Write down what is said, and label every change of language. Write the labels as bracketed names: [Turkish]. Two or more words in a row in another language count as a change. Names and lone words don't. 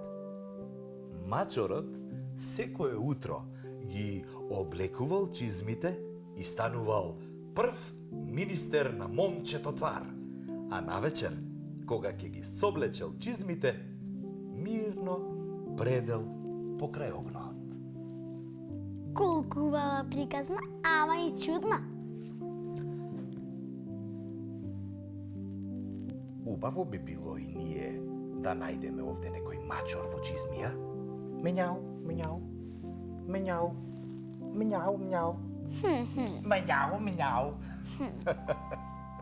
[Macedonian] Мачорот секое утро ги облекувал чизмите и станувал прв министер на момчето цар, а навечер, кога ќе ги соблечел чизмите, мирно предел покрај огнот. Колку убава приказна, ама и чудна. Убаво би било и ние да најдеме овде некој мачор во чизмија. Менјау, менјау, менјау, менјау, менјау, менјау, менјау.